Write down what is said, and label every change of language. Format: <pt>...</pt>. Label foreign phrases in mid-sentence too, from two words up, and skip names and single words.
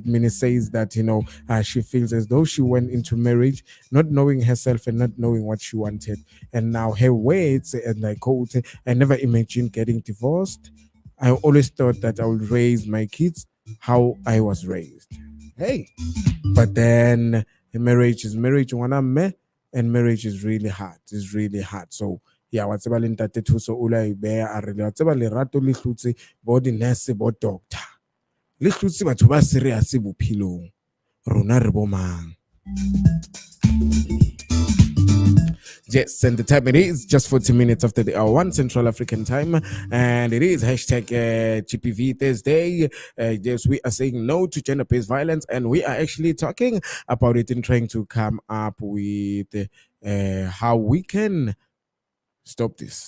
<en>Mini says that she feels as though she went into marriage not knowing herself and not knowing what she wanted, and now her words, and I quote, "I never imagined getting divorced. I always thought that I would raise my kids how I was raised." Hey, but then marriage is marriage, and marriage is really hard. It's really hard. So yeah, what's about</en> <st>ntate thuso ula ibe a re</st> <en>what's about</en> <st>lerato le hlotse bo di nurse bo doctor. Le hlotse batho ba serious bophelong. Rona re bo mang.</st> <en>Yes, and the time it is just 40 minutes after the hour 1 Central African time, and it is hashtag GPV Thursday. Yes, we are saying no to gender-based violence, and we are actually talking about it and trying to come up with how we can stop this.</en>